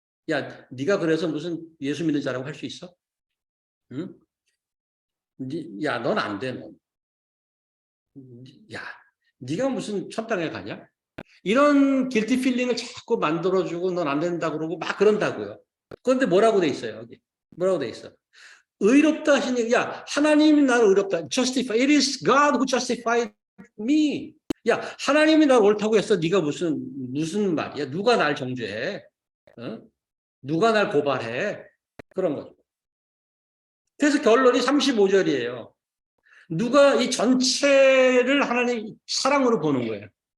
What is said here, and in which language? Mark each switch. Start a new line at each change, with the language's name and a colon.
Korean: 야 네가 그래서 무슨 예수 믿는 자라고 할 수 있어? 응? 야 넌 안 돼 넌. 야 네가 무슨 천당에 가냐? 이런 길티 필링을 자꾸 만들어주고 넌 안 된다 그러고 막 그런다고요. 그런데 뭐라고 돼 있어요? 여기 뭐라고 돼 있어? 의롭다 하시니 야 하나님이 나를 의롭다.
English: Justify. It is God who justified me.
Korean: 야 하나님이 나를 옳다고 했어. 네가 무슨 말이야? 누가 날 정죄해? 어? 누가 날 고발해? 그런 거죠. 그래서 결론이 35절이에요. 누가 이 전체를 하나님 사랑으로 보는 거예요.